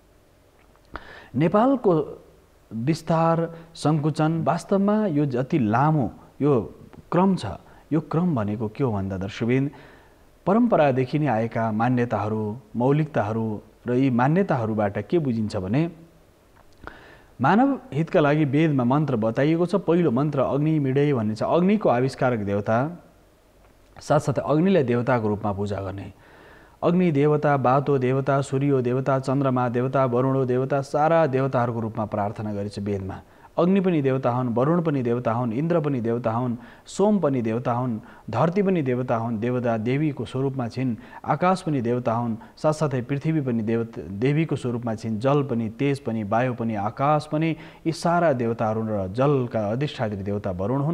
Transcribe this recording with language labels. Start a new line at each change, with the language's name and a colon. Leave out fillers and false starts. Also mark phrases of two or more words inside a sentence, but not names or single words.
Nepali: नेपालको विस्तार, सङ्कुचन, वास्तवमा यो जति लामो यो क्रम छ, यो क्रम भनेको के हो भन्दा दर्शकवृन्द, परम्परादेखि नै आएका मान्यताहरू, मौलिकताहरू र यी मान्यताहरूबाट के बुझिन्छ भने मानव हितका लागि वेदमा मन्त्र बताइएको छ। पहिलो मन्त्र
Sanskrit: अग्नि मिडे
Nepali: भन्ने छ। अग्निको आविष्कारक देवता, साथसाथै अग्निलाई देवताको रूपमा पूजा गर्ने। अग्नि देवता, बातो देवता, सूर्य देवता, चन्द्रमा देवता, वरुण देवता, सारा देवताहरूको रूपमा प्रार्थना गरिन्छ वेदमा। अग्नि पनि देवता हुन्, वरुण पनि देवता हुन्, इन्द्र पनि देवता हुन्, सोम पनि देवता हुन्, धरती पनि देवता हुन्, देवता देवीको स्वरूपमा छिन्। आकाश पनि देवता हुन्, साथसाथै पृथ्वी पनि देवीको स्वरूपमा छिन्। जल पनि, तेज पनि, वायु पनि, आकाश पनि, यी सारा देवताहरू र जलका अधिष्ठात्री देवता वरुण हुन्।